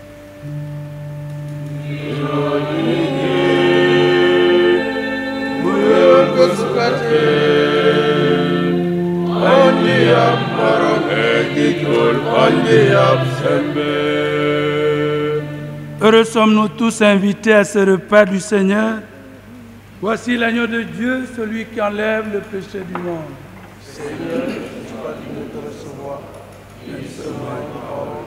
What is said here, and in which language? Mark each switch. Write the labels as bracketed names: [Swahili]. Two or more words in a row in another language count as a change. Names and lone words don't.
[Jola-Fonyi] Muyul kusukate panji yab maronge jijolo panji yab sembe. [French] Heureux sommes-nous tous invités à ce repas du Seigneur Voici l'agneau de Dieu, celui qui enlève le péché du monde. Seigneur, je ne suis pas digne de recevoir, mais seulement une parole.